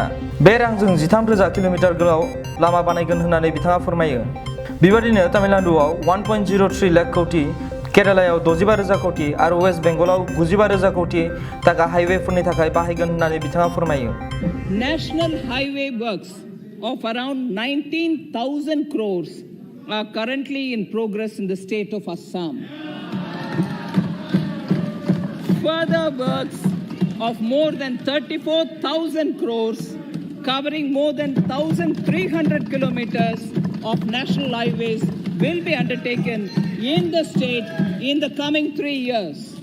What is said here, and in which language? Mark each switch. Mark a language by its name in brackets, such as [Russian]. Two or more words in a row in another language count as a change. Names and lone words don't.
[Bodo] बे रांजों 13,000 किल'मिटार गोलाव लामा बानायगोन होननानै बिथाङा फोरमायो। बेबादिनो तामिलनाडुआव 1.03 लाख कोटि, केरालायाव 65,000 कोटि आरो वेस्ट बेंगलाव 95,000 कोटि थाखा हाइवेफोरनि थाखाय बाहायगोन होननानै बिथाङा फोरमायो। [English] national highway works of around 19,000 crores are currently in progress in the state of Assam. Further works of more than 34,000 crores covering more than 1,300 kilometers of national highways will be undertaken in the state in the coming 3 years.